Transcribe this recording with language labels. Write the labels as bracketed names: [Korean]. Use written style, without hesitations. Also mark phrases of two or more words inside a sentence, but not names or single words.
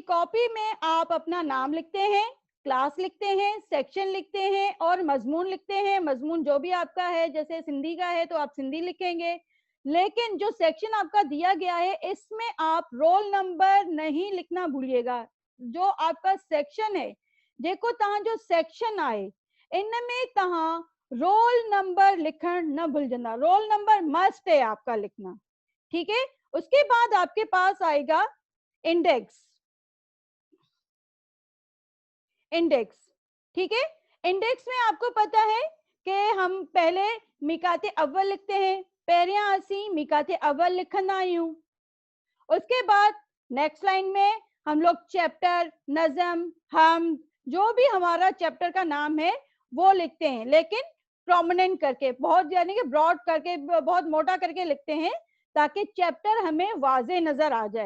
[Urdu] کاپی میں آپ اپنا نام لکھتے ہیں، کلاس لکھتے ہیں، سیکشن لکھتے ہیں اور مضمون لکھتے ہیں. مضمون جو بھی آپ کا ہے، جیسے سندھی کا ہے تو آپ سندھی لکھیں گے، لیکن جو سیکشن آپ کا دیا گیا ہے اس میں آپ [English] roll number [Urdu] نہیں لکھنا بھولیے گا. جو آپ کا سیکشن ہے, [Sindhi] देखो तव्हां जो सेक्शन आए इनमें तव्हां [English] roll number [Sindhi] लिखण न भूलजंदा। [English] roll number must [Urdu] ہے آپ کا لکھنا، ٹھیک ہے? اس کے بعد آپ کے پاس آئے گا انڈیکس. انڈیکس، ٹھیک ہے? انڈیکس میں آپ کو پتا ہے کہ ہم پہلے مقاتِ اول لکھتے ہیں, [Sindhi] पहिरियां असी मिकाते अव्वल लिखंदा आहियूं। [Urdu] اس کے بعد [English] next line [Urdu] میں ہم لوگ چیپٹر، نظم، ہم جو بھی ہمارا چیپٹر کا نام ہے وہ لکھتے ہیں، لیکن پرومیننٹ کر کے، بہت یعنی کہ براڈ کر کے، بہت موٹا کر کے لکھتے ہیں تاکہ چیپٹر ہمیں واضح نظر آ جائے.